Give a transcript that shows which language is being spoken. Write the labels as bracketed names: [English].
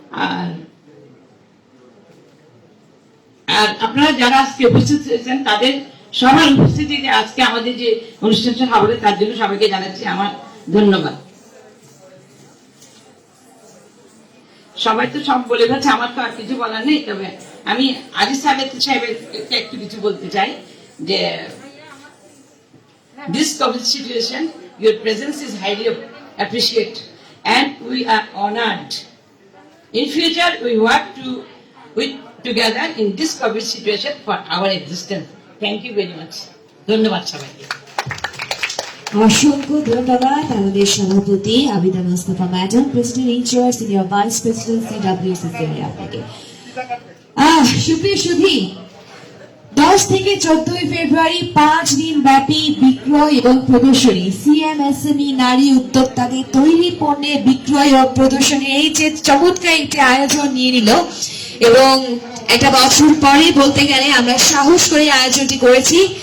[Bangla] আর আপনারা যারা আজকে উপস্থিত হয়েছেন তাদের সবার উপস্থিতিতে আজকে আমাদের যে অনুষ্ঠানটা হবে তার জন্য সবাইকে জানাচ্ছি আমার ধন্যবাদ। সবাই তো সব বলে গেছে, আমার তো আর কিছু বলার নেই। তবে আমি আজিজ সাহেবের একটু কিছু বলতে চাই যে [English] this COVID situation, your presence is highly appreciated and we are honored. In future, we work together in this COVID situation for our existence. Thank you very much. [Bangla] ধন্যবাদ সবাইকে। অসংখ্য ধন্যবাদ আমাদের সভাপতি Abida Mostafa madam, president in charge, senior vice president সিডব্লিউসিসি আপনাকে। সুপ্রিয় সুধী, 10 থেকে 14 ফেব্রুয়ারি 5 দিন ব্যাপী বিক্রয় এবং প্রদর্শনী, সিএমএসএমই নারী উদ্যোক্তাদের তৈরি পণ্যের বিক্রয় ও প্রদর্শনী, এই যে চমৎকার একটি আয়োজন নিয়ে নিল এবং একটা বছর পরে বলতে গেলে আমরা সাহস করে আয়োজনটি করেছি।